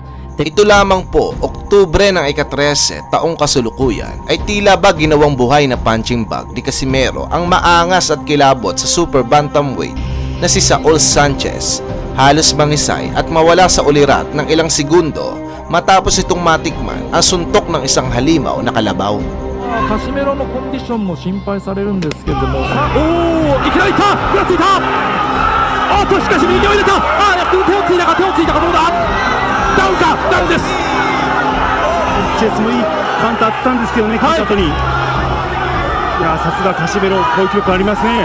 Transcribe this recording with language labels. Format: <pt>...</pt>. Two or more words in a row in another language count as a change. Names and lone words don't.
<tl>Ito lamang po, Oktubre ng ika-13 taong kasulukuyan ay tila ba ginawang buhay na</tl> <en>punching bag</en> <tl>ni Casimero ang maangas at kilabot sa</tl> <en>super bantamweight</en> <tl>na si Saul Sanchez. Halos mangisay at mawala sa ulirat ng ilang segundo matapos itong matikman ang suntok ng isang halimaw na kalabaw.</tl> <ja>カシメロのコンディションも心配されるんですけれども、おお、いきなりいった、ぐらついた。あっとしかし右を入れた。ああ、手をついたかどうだ。ダウンか、ダウンです。チェスもいいカウンターあったんですけどね、はい、後に。いや、さすがカシメロ、攻撃力ありますね。</ja>